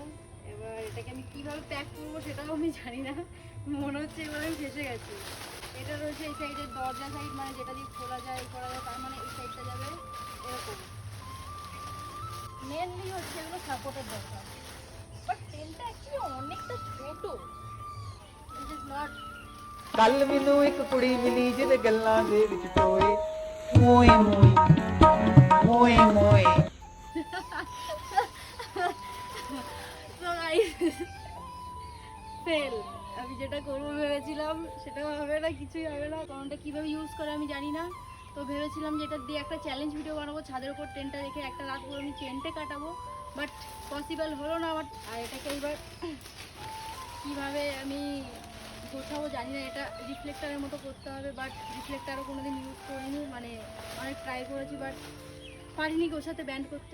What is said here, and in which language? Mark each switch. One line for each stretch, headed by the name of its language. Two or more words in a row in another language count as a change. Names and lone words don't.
Bangla: এবার এটাকে আমি কিভাবে প্যাক করবো সেটাও আমি জানি না, মনে হচ্ছে এবার আমি ফেসে গেছি। এটা রয়েছে এই সাইডের দরজা সাইড, মানে যেটা দিয়ে খোলা যায় করা যায়, তার মানে এই সাইডটা যাবে এরকম। মেনলি হচ্ছে এগুলো সাপোর্টের দরকার, বাট ট্রেনটা অ্যাকচুয়ালি অনেকটা ছোট।
English: This is not.
Punjabi: ਕੱਲ ਮੈਨੂੰ ਇੱਕ ਕੁੜੀ ਮਿਲੀ ਜਿਹਦੇ ਗੱਲਾਂ ਦੇ ਵਿੱਚ ਟੋਏ ਮੋਏ ਮੋਏ ਮੋਏ ਮੋਏ।
English: So guys, fail.
Bangla: আমি যেটা করবো ভেবেছিলাম সেটাও হবে না, কিছুই হবে না, কারণ এটা কীভাবে ইউজ করে আমি জানি না। তো ভেবেছিলাম যে এটা দিয়ে একটা
English: challenge video
Bangla: বানাবো, ছাদের ওপর টেন্টটা রেখে একটা রাত পুরো আমি টেন্টে কাটাবো,
English: but possible
Bangla: হলো না আমার। আর এটাকে এবার কীভাবে আমি গোছাবো জানি না, এটা রিফ্লেক্টারের মতো করতে হবে, বাট রিফ্লেক্টারও কোনো দিন ইউজ করিনি, মানে অনেক ট্রাই করেছি বাট পারিনি গোছাতে, ব্যান্ড করতে।